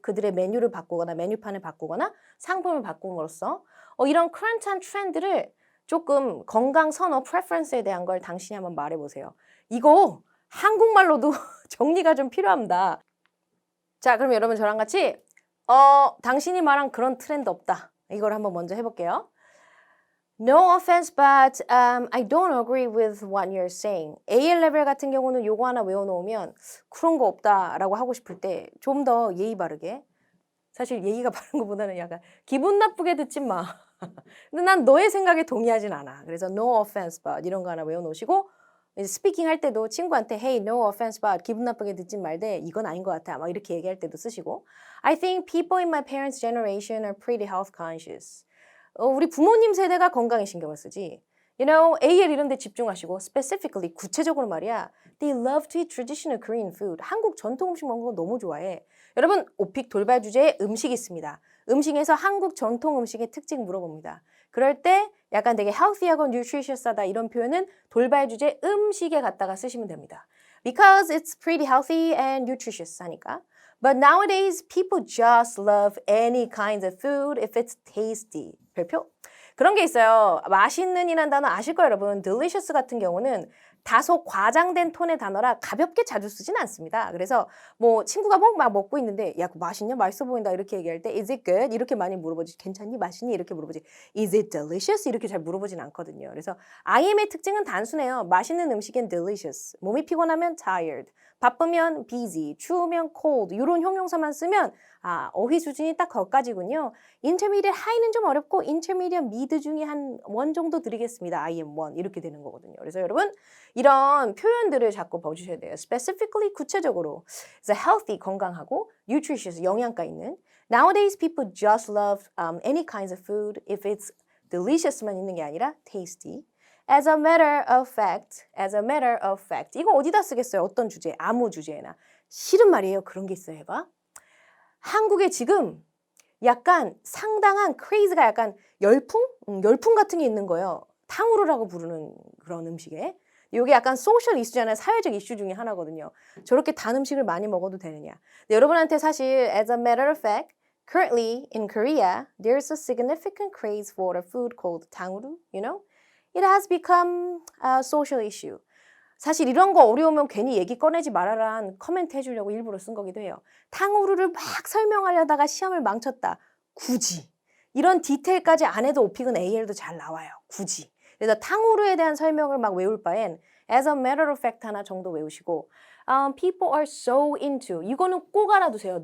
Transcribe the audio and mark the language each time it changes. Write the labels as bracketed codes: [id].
[ko] 그들의 메뉴를 바꾸거나 메뉴판을 바꾸거나 상품을 바꿈으로써 이런 current한 트렌드를 조금 건강 선호, preference에 대한 걸 당신이 한번 말해보세요. 이거 한국말로도 정리가 좀 필요합니다. 자, 그럼 여러분 저랑 같이 당신이 말한 그런 트렌드 없다. 이걸 한번 먼저 해볼게요. [en] No offense, but I don't agree with what you're saying. [ko] AL 레벨 같은 경우는 요거 하나 외워놓으면 그런 거 없다라고 하고 싶을 때 좀 더 예의 바르게 사실 예의가 바른 것보다는 약간 기분 나쁘게 듣지 마. 근데 난 너의 생각에 동의하진 않아. 그래서 [en] no offense, but [ko] 이런 거 하나 외워놓으시고 스피킹 할 때도 친구한테 [en] hey, no offense, but [ko] 기분 나쁘게 듣지 말되 이건 아닌 것 같아. 막 이렇게 얘기할 때도 쓰시고 [en] I think people in my parents' generation are pretty health conscious. [ko] 우리 부모님 세대가 건강에 신경을 쓰지. [en] You know, [ko] AL 이런 데 집중하시고 specifically, 구체적으로 말이야. [en] They love to eat traditional Korean food. [ko] 한국 전통 음식 먹는 거 너무 좋아해. 여러분, 오픽 돌발 주제에 음식이 있습니다. 음식에서 한국 전통 음식의 특징 물어봅니다. 그럴 때 약간 되게 healthy하고 nutritious하다 이런 표현은 돌발 주제 음식에 갖다가 쓰시면 됩니다. [en] Because it's pretty healthy and nutritious [ko] 하니까. [en] But nowadays, people just love any kind of food if it's tasty. [ko] 별표? 그런 게 있어요. 맛있는 이란 단어 아실 거예요, 여러분. delicious 같은 경우는 다소 과장된 톤의 단어라 가볍게 자주 쓰진 않습니다. 그래서 뭐 친구가 막 먹고 있는데 야, 맛있냐? 맛있어 보인다. 이렇게 얘기할 때 [en] is it good? [ko] 이렇게 많이 물어보지. 괜찮니? 맛있니? 이렇게 물어보지. [en] is it delicious? [ko] 이렇게 잘 물어보진 않거든요. 그래서 IM의 특징은 단순해요. 맛있는 음식엔 delicious. 몸이 피곤하면 tired. 바쁘면 busy, 추우면 cold 이런 형용사만 쓰면 어휘 수준이 딱 거기까지군요. intermediate high는 좀 어렵고 intermediate mid 중에 한 1 정도 드리겠습니다. IM1 이렇게 되는 거거든요. 그래서 여러분 이런 표현들을 자꾸 봐주셔야 돼요. [en] specifically [ko] 구체적으로 그래서 [en] healthy [ko] 건강하고 [en] nutritious [ko] 영양가 있는 [en] Nowadays people just love any kinds of food if it's delicious [ko] 만 있는 게 아니라 [en] tasty. As a matter of fact. [ko] 이거 어디다 쓰겠어요? 어떤 주제? 아무 주제나. 싫은 말이에요. 그런 게 있어요. 해봐. 한국에 지금 약간 상당한 크레이즈가 약간 열풍? 열풍 같은 게 있는 거예요. 탕후루라고 부르는 그런 음식에. 이게 약간 소셜 이슈잖아요. 사회적 이슈 중에 하나거든요. 저렇게 단 음식을 많이 먹어도 되느냐. 근데 여러분한테 사실 [en] as a matter of fact, currently in Korea, there's a significant craze for a food called 탕후루, you know? It has become a social issue. [ko] 사실 이런 거 어려우면 괜히 얘기 꺼내지 말아라 커멘트 해주려고 일부러 쓴 거기도 해요. 탕후루를 막 설명하려다가 시험을 망쳤다. 굳이. 이런 디테일까지 안 해도 오픽은 AL도 잘 나와요. 굳이. 그래서 탕후루에 대한 설명을 막 외울 바엔 [en] as a matter of fact [ko] 하나 정도 외우시고 [en] people are so into [ko] 이거는 꼭 알아두세요.